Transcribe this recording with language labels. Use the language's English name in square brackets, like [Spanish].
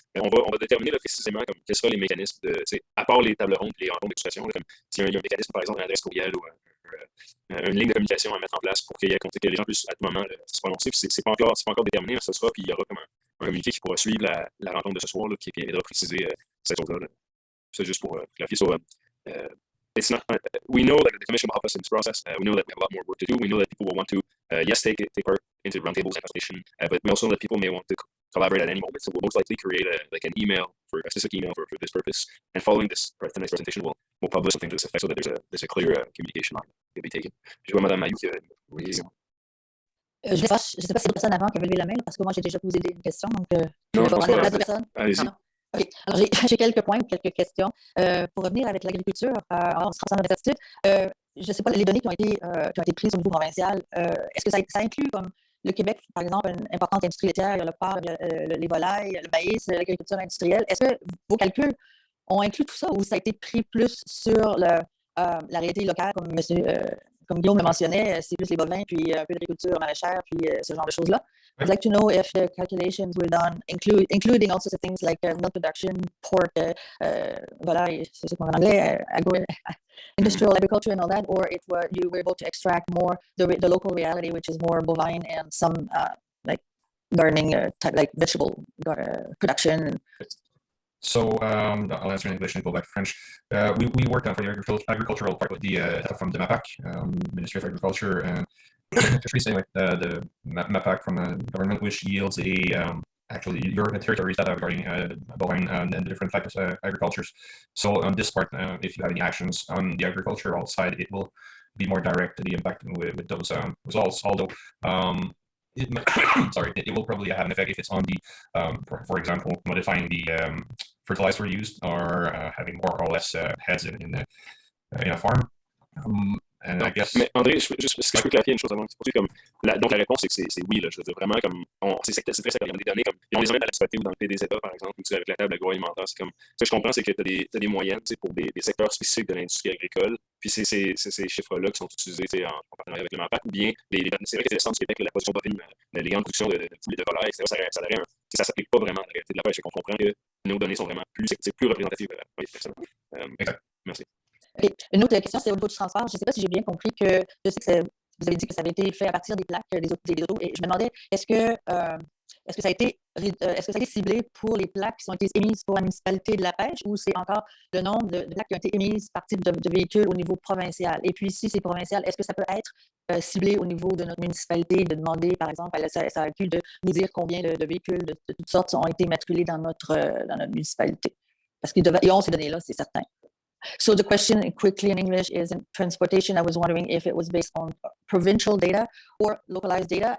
[French] On va déterminer là, précisément comme, quels seront les mécanismes, à part les tables rondes et les rencontres d'expression, s'il y a un mécanisme, par exemple, une adresse courriel ou une ligne de communication à mettre en place pour que les gens puissent à tout moment se prononcer. C'est pas encore déterminé, mais ce sera, puis il y aura comme un communiqué qui pourra suivre la rencontre de ce soir là, qui viendra préciser cette chose-là. C'est juste pour clarifier. [English] So, it's not. We know that the commission will help us in this process. We know that we have a lot more work to do. We know that people will want to, yes, take part into roundtables and consultation, but we also know that people may want to collaborate at any moment. So we'll most likely create an email for a specific email for this purpose. And following tonight's presentation, we'll publish something to this effect so that there's a clear communication on it will be taken. [French] Je vois Mme Mayou qui a une question. Je ne sais pas si c'est d'autres personnes avant qui avaient levé la main, parce que moi, j'ai déjà posé des questions. Donc, non, je vais pense prendre la pas. place de personne. Allez-y. OK. Alors, j'ai quelques points, quelques questions. Pour revenir avec l'agriculture, on se transforme dans l'attitude. Je ne sais pas, les données qui ont été prises au niveau provincial, est-ce que ça inclut comme le Québec, par exemple, une importante industrie laitière, il y a le porc, les volailles, le maïs, l'agriculture industrielle. Est-ce que vos calculs ont inclus tout ça ou ça a été pris plus sur la réalité locale, comme Guillaume le mentionnait, c'est plus les bovins, puis un peu d'agriculture maraîchère, puis ce genre de choses-là. [English] I'd like to know if the calculations were done, including also things like milk production, pork, [French] volaille, c'est quoi en anglais, [English] industrial agriculture and all that, or you were able to extract more the local reality, which is more bovine and some like gardening, type like vegetable production. So I'll answer in English and go back to French. We worked on for the agricultural part with the from the MAPAC, Ministry of Agriculture and Fisheries, anyway, the MAPAC from the government, which yields actually your territories that are regarding bovine and different types of agricultures. So on this part, if you have any actions on the agricultural side, it will be more direct to the impact with those results. Although it will probably have an effect if it's on the, for example, modifying the fertilizer used or having more or less heads in a farm. And I guess... [French] Mais André, est-ce que je peux clarifier une chose avant? Donc la réponse, c'est que c'est oui. Là, je veux dire, vraiment, comme c'est très sectoriel. Des données comme on les emmène à la municipalité ou dans le PDZ, par exemple, ou avec la table agroalimentaire. C'est comme ce que je comprends, c'est que tu as des moyennes pour des secteurs spécifiques de l'industrie agricole. Puis c'est ces chiffres-là qui sont utilisés en partenariat avec le MAPAC. Ou bien, c'est vrai que c'est le centre du Québec, la production bovine, les grandes productions de poules et de volailles, etc. Ça ne s'applique pas vraiment à la réalité de la pêche. On comprend que nos données sont vraiment plus représentatives. Oui, exact. Merci. Okay. Une autre question, c'est au niveau du transport. Je ne sais pas si j'ai bien compris que je sais que vous avez dit que ça avait été fait à partir des plaques des autos. Et je me demandais, est-ce que ça a été ciblé pour les plaques qui ont été émises pour la municipalité de la pêche ou c'est encore le nombre de plaques qui ont été émises par type de véhicules au niveau provincial? Et puis, si c'est provincial, est-ce que ça peut être ciblé au niveau de notre municipalité, de demander, par exemple, à la SAQ de nous dire combien de véhicules de toutes sortes ont été matriculés dans notre municipalité? Parce qu'ils ont ces données-là, c'est certain. [English] So the question quickly in English is in transportation. I was wondering if it was based on provincial data or localized data.